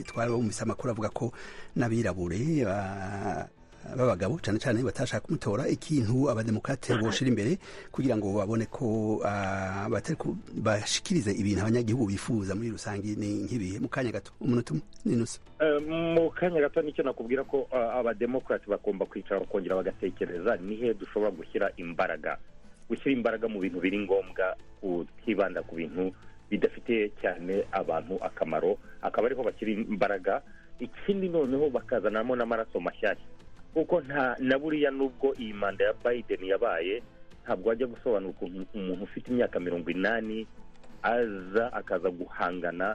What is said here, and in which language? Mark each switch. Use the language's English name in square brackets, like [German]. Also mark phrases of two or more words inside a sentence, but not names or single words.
[Rundi] Twarabumvise amakuru avuga ko n'abirabure b'abagabo cyane cyane batashaka kumutora, ikintu abademokrate boshira imbere kugira ngo babone ko bashikirize ibintu abanyagihugu bifuza muri rusange ni nk'ibihe? [Kinyarwanda] Mu kanya gato, umunota n'inusu. Mu kanya gato nicyo nakubwira ko abademokrate bagomba kwicara bakongera bagatekereza nihe dushobora gushyira imbaraga mu bintu biri ngombwa, kutibanda ku bintu bidafitiye cyane abantu akamaro, akaba ariho bashyira imbaraga. Ikindi noneho bakazanamo n'amaraso mashyashya, kuko na buriya nubwo iyi manda ya Biden yabaye, ntabwo wajya gusobanura ukuntu umuntu ufite imyaka 80 aza akaza guhangana.